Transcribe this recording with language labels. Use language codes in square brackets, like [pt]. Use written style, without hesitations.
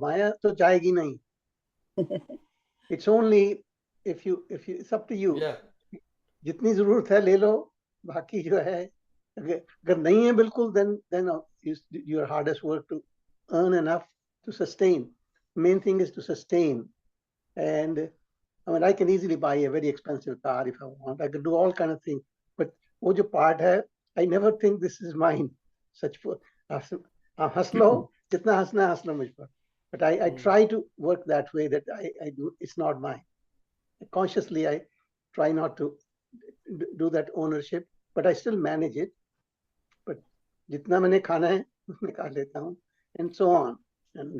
[hi] माया तो जाएगी नहीं। [en] It's only if you it's up to you. [hi] जितनी जरूरत है ले लो, बाकी जो है अगर नहीं है बिल्कुल, [en] then your hardest work to earn enough to sustain. Main thing is to sustain. And I mean, I can easily buy a very expensive car if I want. I can do all kind of things. But [hi] वो जो part है, [en] I never think this is mine. [hi] Such हंस लो, जितना हंसना हंस लो मुझ पर. [en] But I try to work that way, that I do. It's not mine. Consciously, I try not to do that ownership, but I still manage it. [hi] But जितना मैंने खाना है निकाल लेता हूँ, [en] and so on. And